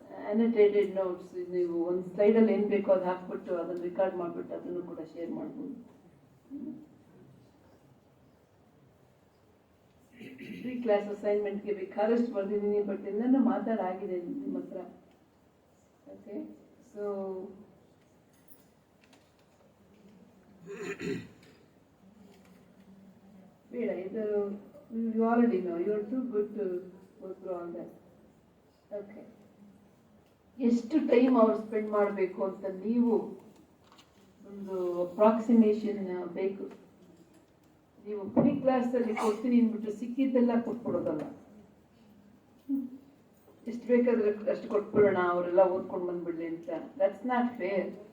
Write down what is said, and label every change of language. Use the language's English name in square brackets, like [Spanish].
[Kannada] ಅನೋಟೇಟೆಡ್ notes, ನೀವು ಒಂದು ಸ್ಲೈಡಲ್ಲಿ ಏನು ಬೇಕೋ ಅದು ಹಾಕ್ಬಿಟ್ಟು ಅದನ್ನು ರೆಕಾರ್ಡ್ ಮಾಡಿಬಿಟ್ಟು ಅದನ್ನು ಕೂಡ ಶೇರ್ ಮಾಡ್ಬೋದು. ಫ್ರೀ ಕ್ಲಾಸ್ ಅಸೈನ್ಮೆಂಟ್ಗೆ ಬೇಕಾದಷ್ಟು ಬರ್ದಿದ್ದೀನಿ, ಬಟ್ ಎಲ್ಲನೂ ಮಾತಾಡಾಗಿದೆ ನಿಮ್ಮ ಹತ್ರ. [English] okay, [Kannada] ಸೊ ಬೇಡ, ಇದು [English] you already know, you are too good to go through all that. [Kannada] Okay, ಎಷ್ಟು ಟೈಮ್ ಅವ್ರು ಸ್ಪೆಂಡ್ ಮಾಡಬೇಕು ಅಂತ ನೀವು ಒಂದು ಅಪ್ರಾಕ್ಸಿಮೇಷನ್ ಬೇಕು. ನೀವು ಫ್ರೀ ಕ್ಲಾಸಲ್ಲಿ ಕೊಡ್ತೀನಿ ಅಂದ್ಬಿಟ್ಟು ಸಿಕ್ಕಿದ್ದೆಲ್ಲ ಕೊಟ್ಬಿಡೋದಲ್ಲ. ಎಷ್ಟು ಬೇಕಾದ್ರೆ ಅಷ್ಟು ಕೊಟ್ಬಿಡೋಣ, ಅವರೆಲ್ಲ ಓದ್ಕೊಂಡು ಬಂದ್ಬಿಡ್ಲಿ ಅಂತ. [English] That's not fair.